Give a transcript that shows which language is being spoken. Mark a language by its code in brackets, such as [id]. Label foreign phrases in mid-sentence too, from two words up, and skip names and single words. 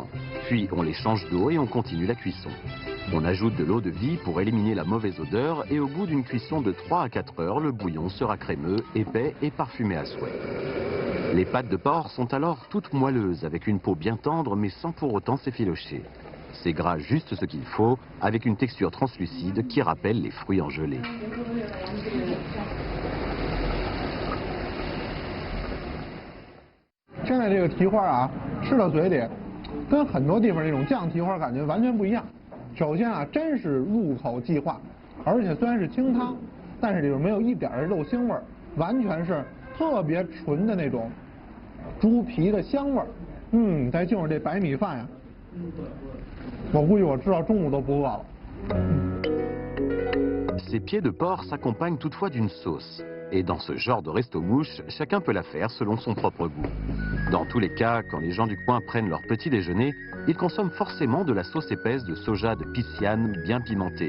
[fr] Puis on les change d'eau et on continue la cuisson. On ajoute de l'eau de vie pour éliminer la mauvaise odeur et au bout d'une cuisson de 3 à 4 heures, le bouillon sera crémeux, épais et parfumé à souhait. Les pâtes de porc sont alors toutes moelleuses avec une peau bien tendre mais sans pour autant s'effilocher. C'est gras juste ce qu'il faut avec une texture translucide qui rappelle les fruits en gelée. [zh] 现在这个蹄花啊，吃到嘴里，跟很多地方那种酱蹄花感觉完全不一样。首先啊，真是入口即化，而且虽然是清汤，但是里边没有一点的肉腥味儿，完全是特别纯的那种猪皮的香味儿。再就是这白米饭呀，我估计我吃到中午都不饿了。 [fr] Ces pieds de porc s'accompagnent toutefois d'une sauce. Et dans ce genre de resto-mouche, chacun peut la faire selon son propre goût. Dans tous les cas, quand les gens du coin prennent leur petit déjeuner, ils consomment forcément de la sauce épaisse de soja de Pisciane bien pimentée.